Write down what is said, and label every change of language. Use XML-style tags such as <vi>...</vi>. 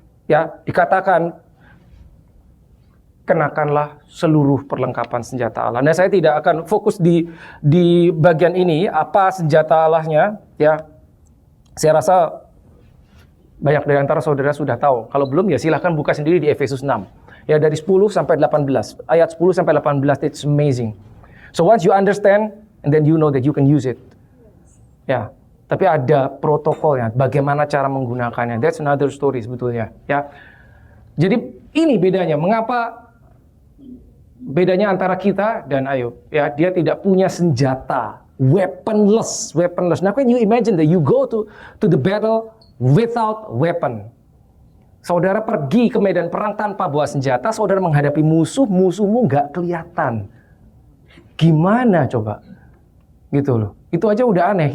<id>Ya, dikatakan, kenakanlah seluruh perlengkapan senjata Allah. Nah, saya tidak akan fokus di bagian ini, apa senjata Allahnya, ya. Saya rasa banyak dari antara saudara sudah tahu. Kalau belum ya silahkan buka sendiri di Efesus 6. Ya dari 10 sampai 18. Ayat 10 sampai 18</id> <en>it's amazing. So once you understand and then you know that you can use it.</en> <id>Ya, tapi ada protokolnya, bagaimana cara menggunakannya.</id> <en>That's another story</en> <id>sebetulnya, ya. Jadi ini bedanya, mengapa bedanya antara kita dan Ayub, ya. Dia tidak punya senjata</id> <en>weaponless. Now can you imagine that you go to the battle without weapon?</en> <id>Saudara pergi ke medan perang tanpa bawa senjata, saudara menghadapi musuhmu nggak kelihatan. Gimana coba? Gitu loh. Itu aja udah aneh.</id>